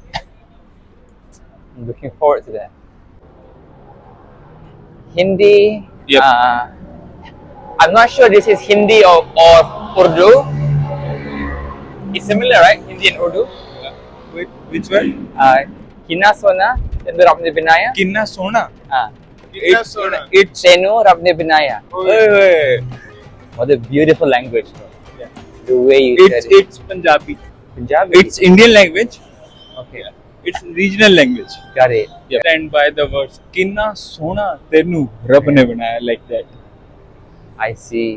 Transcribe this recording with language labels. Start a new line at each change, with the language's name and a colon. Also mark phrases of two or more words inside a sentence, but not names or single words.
English: I'm looking forward to that. Hindi. Yep. I'm not sure this is Hindi or Urdu. It's similar, right? Hindi and Urdu. Wait, which one?
Punjabi: ਕਿੰਨਾ ਸੋਹਣਾ, ਤੈਨੂੰ ਰੱਬਨੇ ਬਣਾਇਆ. ਕਿੰਨਾ ਸੋਹਣਾ. It's ਤੈਨੂੰ ਰੱਬਨੇ ਬਣਾਇਆ.
English: Hey. What a beautiful language, bro. Yeah. The way you said it. It's Punjabi. Punjabi. It's Indian language. Okay. It's regional language. Got it. Yeah. And by the words
Punjabi: ਕਿੰਨਾ ਸੋਹਣਾ ਤੈਨੂੰ ਰੱਬ ਨੇ ਬਣਾਇਆ,
English: like that. I see.